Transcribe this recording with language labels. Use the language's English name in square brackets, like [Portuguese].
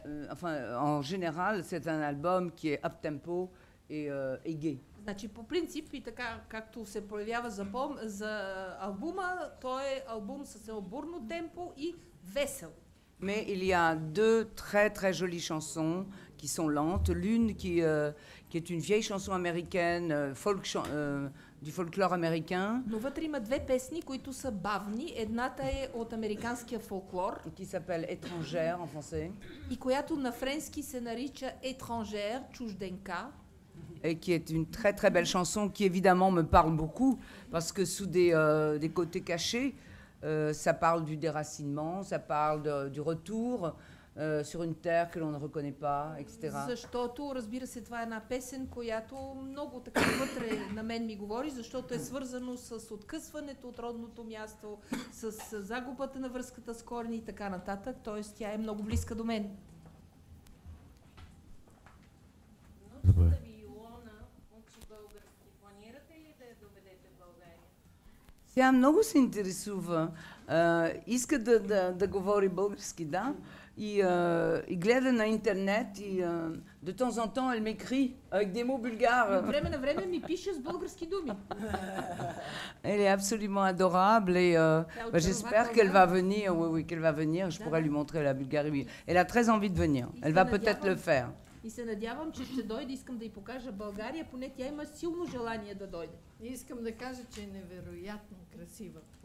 [French] Enfin, en général, c'est un album qui est up-tempo et gai. [Bulgarian] Значи, по принцип, и така, както се проявява за албума, той е албум с бурно темпо и весел. [French] Mais il y a deux très très jolies chansons qui sont lentes. L'une qui est une vieille chanson américaine, du folklore américain. [Bulgarian] Но вътре има две песни, които са бавни. Едната е от американския фолклор. [French] Qui s'appelle Étrangère en français. [Bulgarian] И която на френски се нарича Étrangère, чужденка. [French] Et qui est une très très belle chanson qui évidemment me parle beaucoup parce que sous des côtés cachés, ça parle du déracinement, ça parle du retour sur une terre que l'on ne reconnaît pas, etc. [Bulgarian] Защото, разбира се, това е една песен, която много така вътре на мен ми говори, защото е свързано с откъсването от родното място, с загубата на връзката с корени и така нататък, т.е. тя е много близка до мен. Внучката ви Илона учи български. Планирате ли да я доведете в България? Тя много се интересува. Иска да говори български, да. И гледа на интернет и [French] de temps en temps elle m'écrit avec des mots bulgares. [Bulgarian] От време на време ми пише с български думи. [French] Elle est absolument adorable et j'espère qu'elle va venir. Oui, qu'elle va venir. Je pourrais lui montrer la Bulgarie. Elle a très envie de venir. Elle va peut-être le faire. [Bulgarian] И се надявам, че ще дойде. Искам да й покажа България. Поне тя има силно желание да дойде. И искам да кажа, че е невероятно красива.